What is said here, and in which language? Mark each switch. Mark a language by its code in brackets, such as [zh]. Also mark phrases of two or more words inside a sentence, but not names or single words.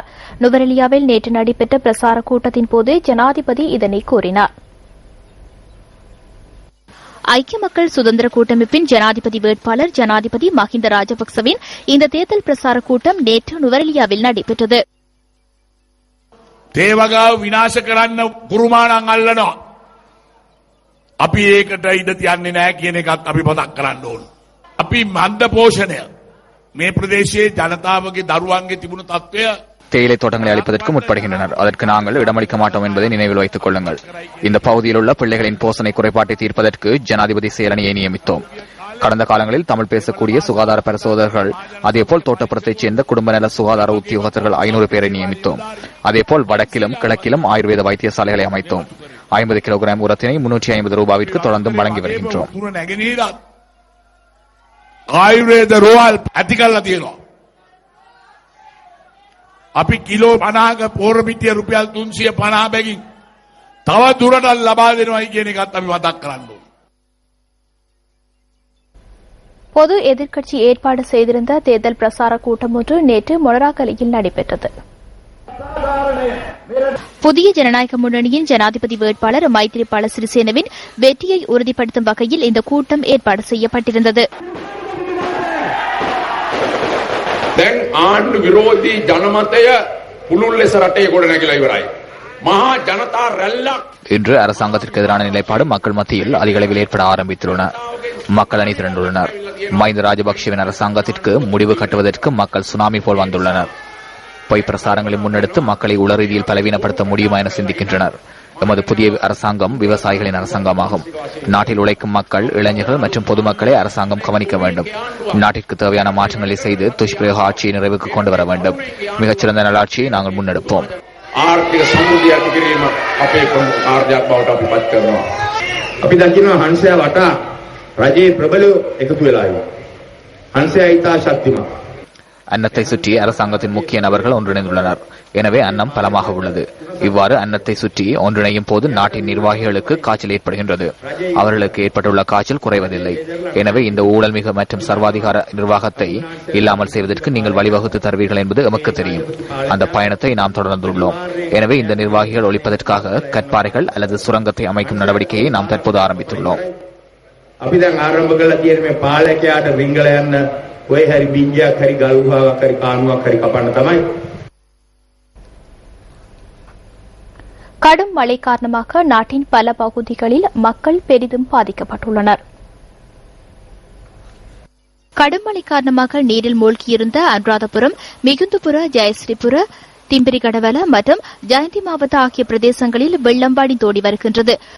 [ta] நுவரெலியாவில் நேற்று நடைபெற்ற பிரசார கூட்டத்தின் போது ஜனாதிபதி இதனை கூறினார். ஐக்கிய மக்கள் சுதந்திர கூட்டமைப்பின் ஜனாதிபதி வேட்பாளர் ஜனாதிபதி மஹிந்த ராஜபக்சவின் இந்த தேர்தல் பிரசார கூட்டம் நேற்று நுவரெலியாவில் நடைபெற்றது. [si] தேவகாව විනාශ කරන්න කුරුමාණන් අල්ලනවා. අපි ඒකට ඉඩ තියන්නේ නැහැ කියන එකත් අපි මතක් කරන්න ඕන. අපි මන්ද පෝෂණය මේ ප්‍රදේශයේ ජනතාවගේ දරුවන්ගේ තිබුණු තත්ත්වය [ta] தேயிலை தோட்டங்களை அளிப்பதற்கு முற்படுகின்றனர். அதற்கு நாங்கள் இடமளிக்க மாட்டோம் என்பதை நினைவில் வைத்துக் கொள்ளுங்கள். இந்த பகுதியில் உள்ள பிள்ளைகளின் போஷணை குறைபாட்டை தீர்ப்பதற்கு ஜனாதிபதி செயலணியை நியமித்தோம். கடந்த காலங்களில் தமிழ் பேசக்கூடிய சுகாதார பரிசோதகர்கள், அதேபோல் தோட்டப்புறத்தைச் சேர்ந்த குடும்ப நல சுகாதார உத்தியோகத்தர்கள் 500 பேரை நியமித்தோம். அதேபோல் வடக்கிலும் கிழக்கிலும் ஆயுர்வேத வைத்தியசாலைகளை அமைத்தோம். 50 கிலோகிராம் உரத்தினை 350 ரூபாவிற்கு தொடர்ந்தும் வழங்கி வருகின்றோம். [si] ආයුර්වේද රෝහල් ඇති කරලා තියෙනවා. අපි කිලෝ 50ක පෝරමිටිය රුපියල් 350 බැගින් තව දුරටත් ලබා දෙනවයි කියන එකත් අපි මතක් කරන්න ඕනේ. [ta] பொது எதிர்க்கட்சி ஏற்பாடு செய்திருந்த தேர்தல் பிரசார கூட்டம் ஒன்று நேற்று மொனராகலையில் நடைபெற்றது. புதிய ஜனநாயக முன்னணியின் ஜனாதிபதி வேட்பாளர் மைத்ரிபால சிறிசேனவின் வெற்றியை உறுதிப்படுத்தும் வகையில் இந்த கூட்டம் ஏற்பாடு செய்யப்பட்டிருந்தது. [si] දැන් ආණ්ඩු විරෝධී ජනමතය පුළුල් ලෙස රටේ ගොඩනැගිලා ඉවරයි. මහා ජනතා රැල්ලක් [ta] இன்று அரசாங்கத்திற்கு எதிரான நிலைப்பாடு மக்கள் மத்தியில் அதிக அளவில் ஏற்பட ஆரம்பித்துள்ளன. மக்கள் அணி திரண்டுள்ளனர். மஹிந்த ராஜபக்சேவின் அரசாங்கத்திற்கு முடிவு கட்டுவதற்கு மக்கள் சுனாமி போல் வந்துள்ளனர். பொய் பிரசாரங்களை முன்னெடுத்து மக்களை உளரீதியில் பலவீனப்படுத்த முடியுமா என சிந்திக்கின்றனர். எமது புதிய அரசாங்கம் விவசாயிகளின் அரசாங்கமாகும். நாட்டில் உழைக்கும் மக்கள், இளைஞர்கள் மற்றும் பொதுமக்களை அரசாங்கம் கவனிக்க வேண்டும். நாட்டிற்கு தேவையான மாற்றங்களை செய்து துஷ்பிரயோக ஆட்சியை நிறைவுக்கு கொண்டு வர வேண்டும். மிகச்சிறந்த நல்லாட்சியை நாங்கள் முன்னெடுப்போம். [si] ආර්ථික සමෘද්ධිය ඇති කිරීම අපේ ප්‍රමුඛ කාර්යයක් බවට අපි පත් කරනවා. අපි දකිනවා හංසයා වටා රජයේ ප්‍රබලව එකතු වෙලා ඉන්නවා. හංසයා ඊටා ශක්තිමත්. [ta] அன்னத்தை சுற்றி அரசாங்கத்தின் முக்கிய நபர்கள் ஒன்றிணைந்துள்ளனர். எனவே அன்னம் பலமாக உள்ளது. இவ்வாறு அன்னத்தை சுற்றி ஒன்றிணையும் போது நாட்டின் நிர்வாகிகளுக்கு காய்ச்சல் ஏற்படுகின்றது. அவர்களுக்கு ஏற்பட்டுள்ள காய்ச்சல் குறைவதில்லை. எனவே இந்த ஊழல் மிக மற்றும் சர்வாதிகார நிர்வாகத்தை இல்லாமல் செய்வதற்கு நீங்கள் வழிவகுத்து தருவீர்கள் என்பது எமக்கு தெரியும். அந்த பயணத்தை நாம் தொடர்ந்துள்ளோம். எனவே இந்த நிர்வாகிகள் ஒழிப்பதற்காக கற்பாறைகள் அல்லது சுரங்கத்தை அமைக்கும் நடவடிக்கையை நாம் தற்போது ஆரம்பித்துள்ளோம். [si] අපි දැන් ආරම්භ කළා කියන මේ පාලකයාට රිංගල යන්න ඔය හරි බින්ජයක් හරි ගල් ගුහාවක් හරි කානුවක් හරි කපන්න තමයි. [ta] கடும் மழை காரணமாக நாட்டின் பல பகுதிகளில் மக்கள் பெரிதும் பாதிக்கப்பட்டுள்ளனர். கடும் மழை காரணமாக நீரில் மூழ்கியிருந்த அனுராதபுரம், மிகுந்துபுர, ஜெயஸ்ரீபுர, திம்பிரிகடவல மற்றும் ஜெயந்தி மாவட்ட ஆகிய பிரதேசங்களில் வெள்ளம் வடிந்தோடி வருகின்றது.